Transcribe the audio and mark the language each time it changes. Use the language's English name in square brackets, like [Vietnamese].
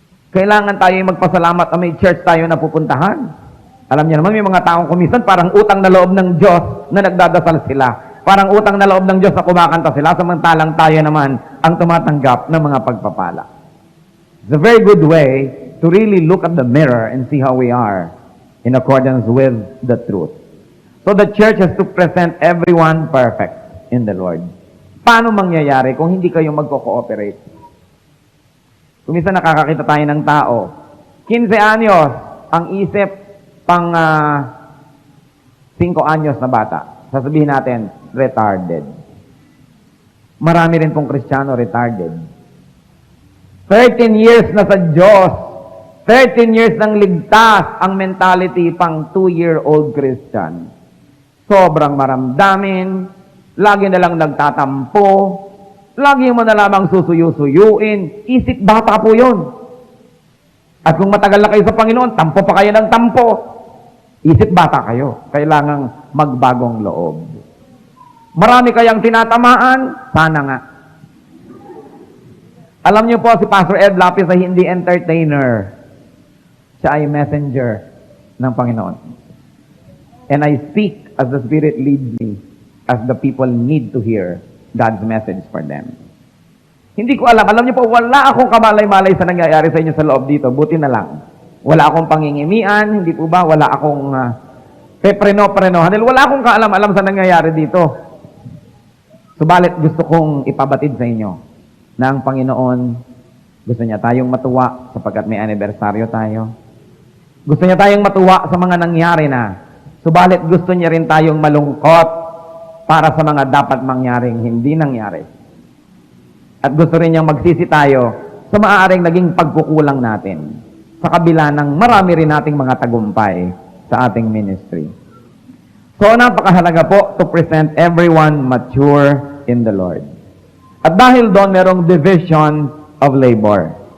[Filipino] Kailangan tayo magpasalamat na may church tayo na pupuntahan. Alam niyo naman, may mga taong kumisan, parang utang na loob ng Diyos na nagdadasal sila. Parang utang na loob ng Diyos na kumakanta sila, samantalang tayo naman ang tumatanggap ng mga pagpapala. [English] It's a very good way to really look at the mirror and see how we are in accordance with the truth. So the church has to present everyone perfect in the Lord. [Filipino] Paano mangyayari kung hindi kayo magko-cooperate? Kung minsan nakakakita tayo ng tao, 15 anyos, ang isip pang 5 anyos na bata. Sasabihin natin, retarded. Marami rin pong Kristiyano retarded. 13 years na sa Diyos, 13 years nang ligtas ang mentality pang 2-year-old Christian. Sobrang maramdamin, lagi na lang nagtatampo, lagi mo na lamang susuyo-suyuin, isip bata po yun. At kung matagal na kayo sa Panginoon, tampo pa kayo ng tampo. Isip bata kayo, kailangang magbagong loob. Marami kayang tinatamaan, sana nga. Alam niyo po, si Pastor Ed Lapis ay hindi entertainer. Siya ay messenger ng Panginoon. [English] And I speak as the Spirit leads me, as the people need to hear God's message for them. [Filipino] Hindi ko alam. Alam niyo po, wala akong kamalay-malay sa nangyayari sa inyo sa loob dito. Buti na lang. Wala akong pangingimian, hindi po ba? Wala akong pepreno-prenohan. Wala akong kaalam-alam sa nangyayari dito. Subalit, gusto kong ipabatid sa inyo na ang Panginoon, gusto niya tayong matuwa sapagkat may anibersaryo tayo. Gusto niya tayong matuwa sa mga nangyari na. Subalit gusto niya rin tayong malungkot para sa mga dapat mangyaring hindi nangyari. At gusto rin niyang magsisi tayo sa maaaring naging pagkukulang natin sa kabila ng marami rin nating mga tagumpay sa ating ministry. [English] So, [Filipino] napakahalaga po [English] to present everyone mature in the Lord. [Filipino] At dahil doon, merong division of labor.